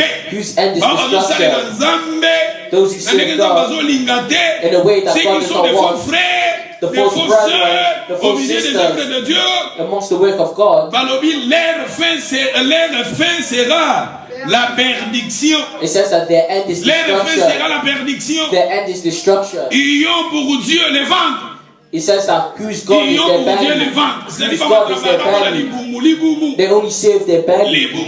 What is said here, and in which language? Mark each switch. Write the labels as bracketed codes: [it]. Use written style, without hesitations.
[en] Whose end is destruction? Those who serve God in a way that God does not want. The false brethren, the false sisters, amongst the work of God. [fr] Leur fin sera la perdition. [en] It says that their end is destruction. [fr] Leur fin sera la perdiction. [en] Their end is destruction. [fr] Ils ont pour Dieu le ventre. [en] It says that whose God is their belly. Whose God is their belly. They only serve their belly.